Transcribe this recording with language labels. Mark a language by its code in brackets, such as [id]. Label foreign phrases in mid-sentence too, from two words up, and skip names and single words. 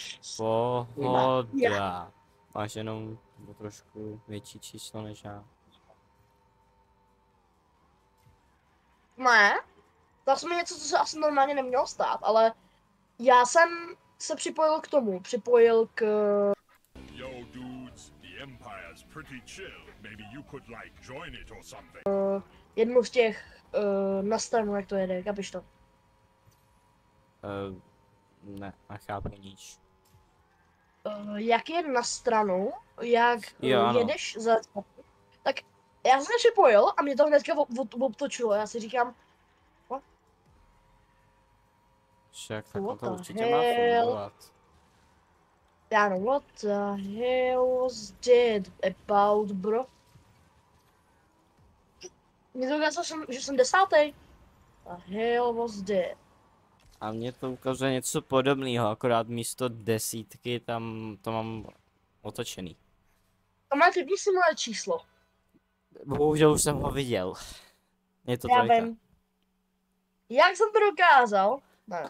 [cs] Já. pohoda. Máš jenom o trošku větší číslo než já. Ne, to jsme něco, co se asi normálně nemělo stát, ale já jsem se připojil k tomu, [en] Yo, dudes, the Empire's pretty chill. Maybe you could, like, join it or something. [cs] jednu z těch na stranu, jak to jede, chápeš to? Ne, nechápu nic. Jak je na stranu, jak Jo, ano. jedeš za... Tak já jsem se připojil a mě to hnedka obtočilo, já si říkám, Však tak [en] What [cs] to [en] the [cs] určitě má [en] hell? [cs] fungovat. já no, [en] what the hell was that about, bro? [cs] Mě to ukázalo, že jsem 10. [en] The hell was that? [cs] A mně to ukazuje něco podobného, akorát místo 10 tam to mám otočený. To má klidně si moje číslo. Bohužel už jsem ho viděl. Je to Já trojka. vím. Jak jsem to dokázal? Ne.